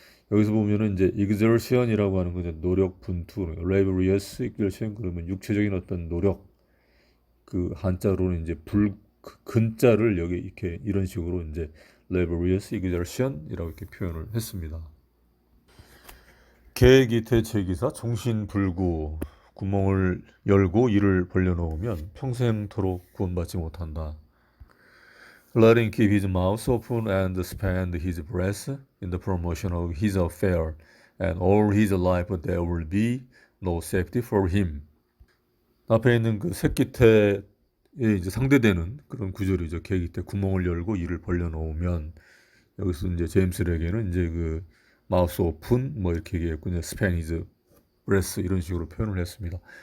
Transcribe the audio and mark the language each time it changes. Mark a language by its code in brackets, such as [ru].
[ko] 여기서 보면은 이제 exertion이라고 하는 거죠. 노력, 분투, laborious exertion, 그러면 육체적인 어떤 노력, 그 한자로는 이제 그 근자를 여기 이렇게 이런 식으로 이제 laborious exertion이라고 이렇게 표현을 했습니다. 계기 대체기사 종신불구, 구멍을 열고 이를 벌려놓으면 평생토록 구원받지 못한다. [en] Let him keep his mouth open and spend his breath in the promotion of his affair, and all his life there will be no safety for him. [ko] 앞에 있는 그 새끼태에 이제 상대되는 그런 구절이죠. 계기태 구멍을 열고 이를 벌려놓으면, 여기서 이제 제임스에게는 이제 그 마우스 오픈 뭐 이렇게 얘기했고, [en] 스펜 히즈 브레스 [ko] 이런 식으로 표현을 했습니다.